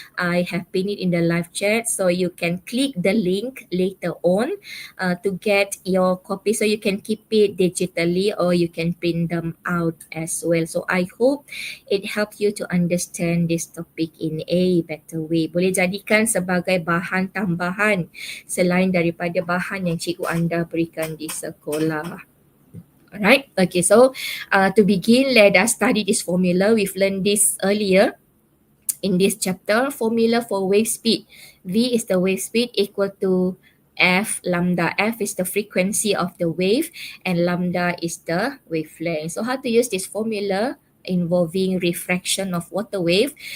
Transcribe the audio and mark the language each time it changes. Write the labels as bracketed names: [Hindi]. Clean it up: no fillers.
[English] I have pinned it in the live chat, so you can click the link later on to get your copy, so you can keep it digitally or you can print them out as well. So I hope it helps you to understand this topic in a better way. [Malay] Boleh jadikan sebagai bahan tambahan selain daripada bahan yang cikgu anda berikan di sekolah. [English] Alright, okay, so to begin, let us study this formula. We've learned this earlier in this chapter. Formula for wave speed. V is the wave speed equal to F lambda. F is the frequency of the wave and lambda is the wavelength. So how to use this formula involving refraction of water wave?